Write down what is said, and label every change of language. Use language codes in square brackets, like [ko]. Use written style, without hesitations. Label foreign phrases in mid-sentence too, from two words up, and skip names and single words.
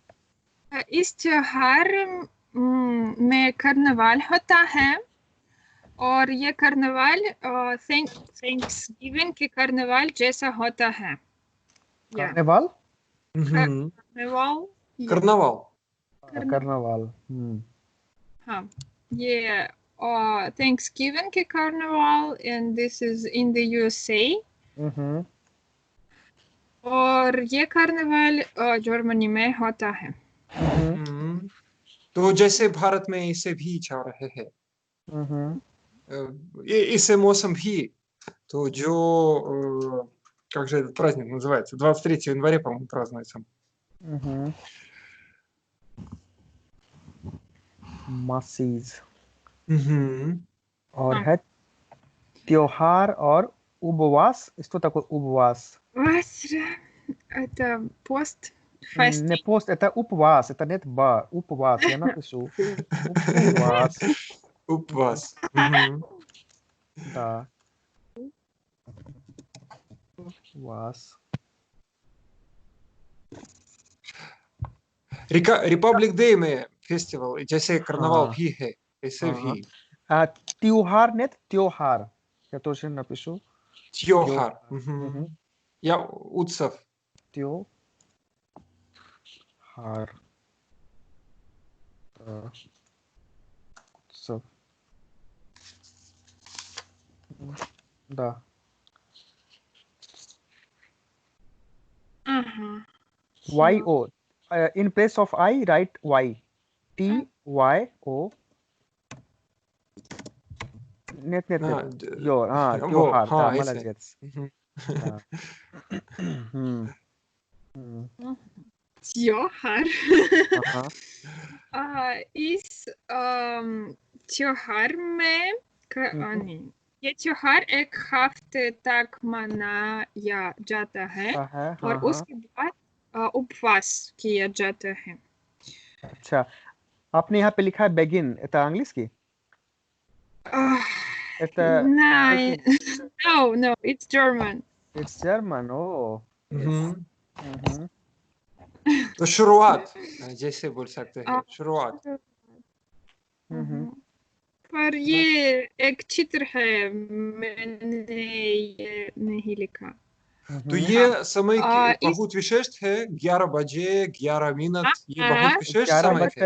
[hi] इस त्योहार में कार्निवाल होता है, और ये कार्निवाल थैंक्सगिविंग के कार्निवाल जैसा होता है। कार्निवाल हाँ, ये Thanksgiving के कार्निवाल, [en] and this is in the USA. [hi] और ये कार्निवाल जर्मनी में होता है। तो जैसे भारत में इसे भी चल रहे हैं, इससे मौसम भी, [ru] то как же этот праздник называется? 23 января, по-моему, празднуется. [hi] मासीज। और है त्योहार और उपवास, [ru] что такое उपवास? Это пост. Не пост, это उपवास, это нет ба, उपवास, я напишу. [hi] उपवास. उपвас. [ru] Да. उपвас. [hi] Republic Day में फेस्टिवल, जैसे कार्निवल भी है, ऐसे भी। [ru] त्योहार нет, त्योहार. Я тоже напишу. [hi] त्योहार. या उत्सव. त्योहार. उत्सव. [ru] Да. [en] Y-O. In place of I, write Y. T-Y-O. [ru] Нет. त्योहार. Да, молодец. [hi] त्योहार। इस त्योहार में ये त्योहार एक हफ्ते तक मनाया जाता है, और उसके बाद उपवास किया जाता है। अच्छा, आपने यहाँ पे लिखा है begin, [ru] это английский? Это... [en] No, it's German. It's German, oh. [hi] तो शुरुआत जैसे बोल सकते हैं, शुरुआत। पर ये एक चित्र है, मैंने ये नहीं लिखा। तो ये समय बहुत विशेष है, 11 बजे 11 मिनट, ये बहुत विशेष समय है।